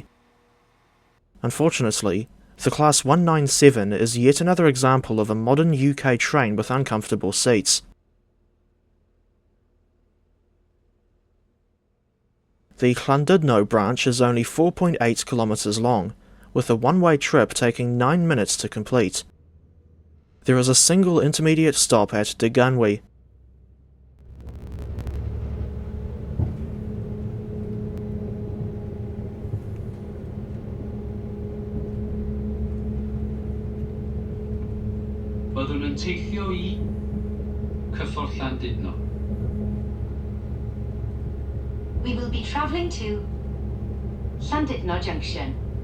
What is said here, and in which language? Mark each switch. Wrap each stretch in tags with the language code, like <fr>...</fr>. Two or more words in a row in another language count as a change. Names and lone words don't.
<en>Unfortunately, the Class 197 is yet another example of a modern UK train with uncomfortable seats. The Llandudno branch is only 4.8 kilometres long, with a one-way trip taking 9 minutes to complete. There is a single intermediate stop at Diganwi.</en> <cy>Byddwn yn teithio I cyffordd Llandudno.</cy> <en>We will be travelling to Llandudno Junction.</en>